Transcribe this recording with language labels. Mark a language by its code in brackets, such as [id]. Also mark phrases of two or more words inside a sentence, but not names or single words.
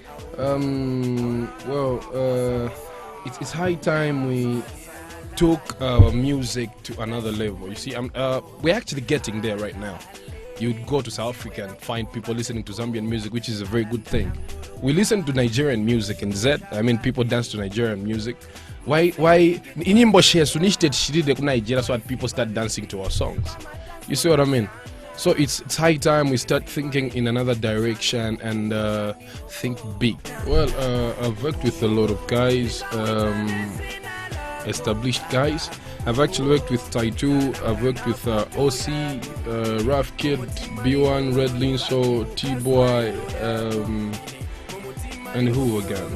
[en] It's high time we took our music to another level. You see, we're actually getting there right now. You'd go to South Africa and find people listening to Zambian music, which is a very good thing. We listen to Nigerian music in Z. I mean, people dance to Nigerian music. Why [bem] inyimbo shesunishted shiride ku Nigeria [en] so that people start dancing to our songs. You see what I mean? So it's high time we start thinking in another direction and think big. Well, I've worked with a lot of guys. established guys. I've actually worked with Taitu, I've worked with OC, Raf Kid, B1, Red Linso, T-Boy, and who again?